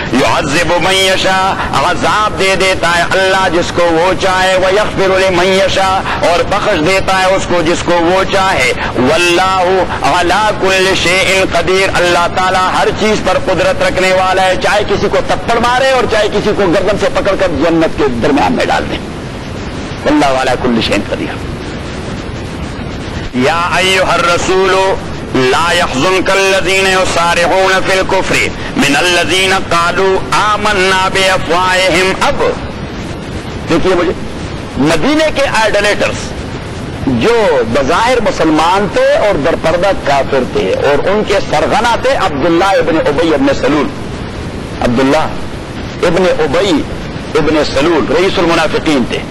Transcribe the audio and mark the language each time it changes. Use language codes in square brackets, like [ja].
[ar] یعذب من یشاء [ur] عذاب دے دیتا ہے اللہ جس کو وہ چاہے [ar] ویغفر لمن یشاء [ur] اور بخش دیتا ہے اس کو جس کو وہ چاہے. [ar] واللہ علی کل شیء قدیر [ur] اللہ تعالیٰ ہر چیز پر قدرت رکھنے والا ہے چاہے کسی کو تھپڑ مارے اور چاہے کسی کو گردن سے پکڑ کر جنت کے درمیان میں ڈال دیں. [ar] واللہ علی کل شیء قدیر. یا ایھا الرسول لا يحزنك الذين يسارعون في الكفر من الذين قالوا آمنا بأفواههم. [ur] اب دیکھیے مجھے مدینے کے آئیڈولیٹرز جو بظاہر مسلمان تھے اور در پردہ کافر تھے اور ان کے سرغنہ تھے عبداللہ ابن ابی ابن سلول. عبداللہ ابن ابی ابن سلول [ar] رئیس المنافقین [ur] تھے.